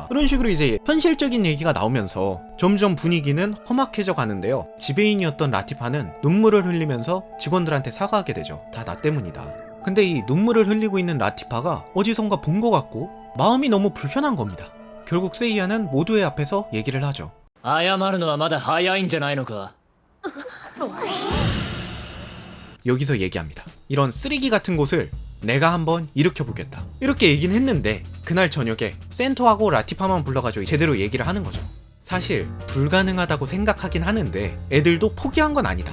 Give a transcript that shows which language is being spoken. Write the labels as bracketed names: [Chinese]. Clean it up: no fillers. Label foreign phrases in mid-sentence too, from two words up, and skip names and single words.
[Korean] 이런 식으로 이제 현실적인 얘기가 나오면서 점점 분위기는 험악해져 가는데요. 지배인이었던 라티파는 눈물을 흘리면서 직원들한테 사과하게 되죠. 다 나 때문이다. 근데 이 눈물을 흘리고 있는 라티파가 어디선가 본 것 같고 마음이 너무 불편한 겁니다. 결국 세이야는 모두의 앞에서 얘기를 하죠. [Japanese] 謝るのはまだ早いんじゃないのか [Korean] 여기서 얘기합니다. 이런 쓰레기 같은 곳을 내가 한번 일으켜보겠다. 이렇게 얘기는 했는데 그날 저녁에 센터하고 라티파만 불러가지고 제대로 얘기를 하는 거죠. 사실 불가능하다고 생각하긴 하는데 애들도 포기한 건 아니다.